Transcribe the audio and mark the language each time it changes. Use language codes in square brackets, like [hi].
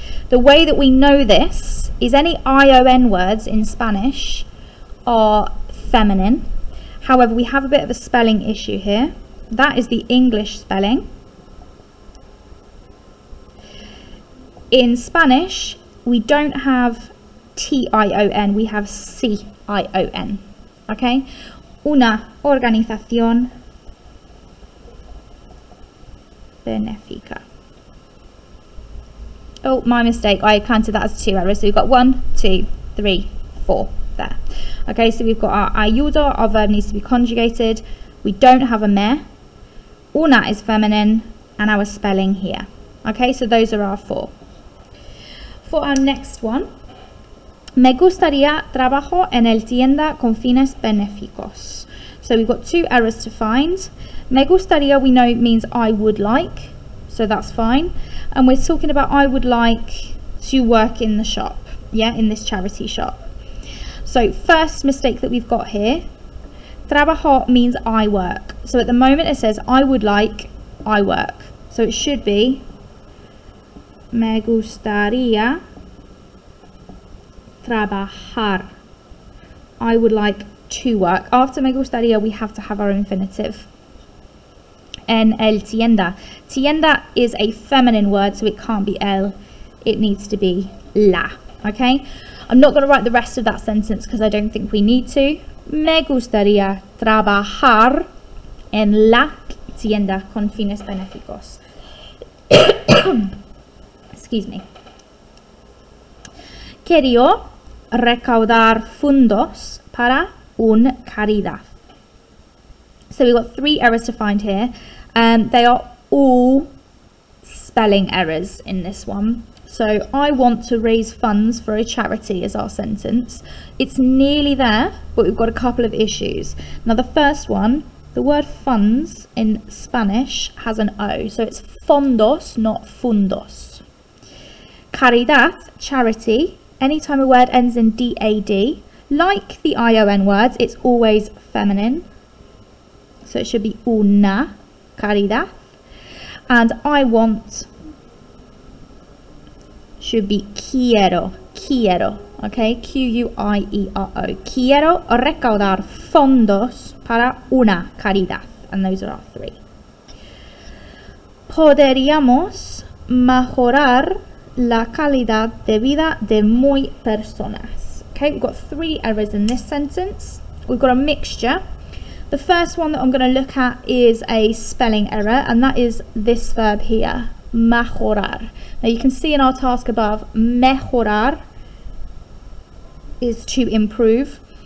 [en] The way that we know this is any ION words in Spanish are feminine. However, we have a bit of a spelling issue here. That is the English spelling. In Spanish, we don't have T-I-O-N, we have C-I-O-N. Okay? [es] Una organización benéfica. [en] Oh, my mistake. I counted that as 2 errors. So we've got 1, 2, 3, 4 there. Okay, so we've got our ayudo, our verb needs to be conjugated. We don't have a me. Una is feminine, and our spelling here. Okay, so those are our 4. For our next one, [es] me gustaría trabajo en el tienda con fines benéficos. [en] So we've got 2 errors to find. [es] Me gustaría [en] we know means I would like, so that's fine. And we're talking about I would like to work in the shop, yeah, in this charity shop. So first mistake that we've got here, trabajo means I work. So at the moment it says I would like, I work. So it should be [es] me gustaría trabajar. [en] I would like to work. After [es] me gustaría [en] we have to have our infinitive. [es] En el tienda. [en] Tienda is a feminine word, so it can't be el. It needs to be la. Okay? I'm not going to write the rest of that sentence because I don't think we need to. [es] Me gustaría trabajar en la tienda con fines benéficos. [en] Excuse me. [es] Quería recaudar fondos para una caridad. [en] So we've got 3 errors to find here. They are all spelling errors in this one. So I want to raise funds for a charity is our sentence. It's nearly there, but we've got a couple of issues. Now the first one, the word funds in Spanish has an O, so it's fondos, not fundos. Caridad, charity, anytime a word ends in D-A-D, like the ION words, it's always feminine. So it should be [es] una caridad. [en] And I want should be quiero, okay? Q-U-I-E-R-O. [es] Quiero recaudar fondos para una caridad. [en] And those are our 3. [es] Podríamos mejorar la calidad de vida de muy personas. [en] Okay, we've got 3 errors in this sentence. We've got a mixture. The first one that I'm going to look at is a spelling error, and that is this verb here, mejorar. Now you can see in our task above, mejorar is to improve.